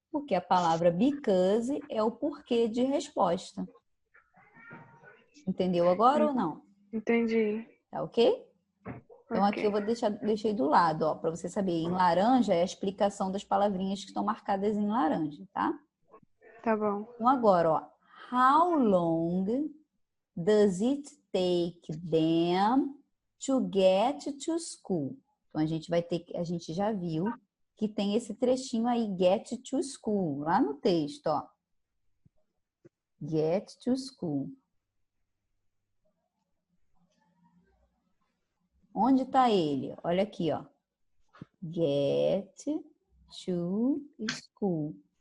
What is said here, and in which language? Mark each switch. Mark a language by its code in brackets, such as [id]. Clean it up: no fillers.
[pt] Porque a palavra because é o porquê de resposta. Entendeu agora ou não? Entendi. Tá ok? Então aqui eu vou deixei do lado, ó, para você saber. Em laranja é a explicação das palavrinhas que estão marcadas em laranja, tá? Tá bom. Então agora, ó, [en] how long does it take them to get to school? [pt] Então a gente já viu que tem esse trechinho aí, [en] get to school, [pt] lá no texto, ó. [en] Get to school. [pt] Onde está ele? Olha aqui, ó. [en] Get to school.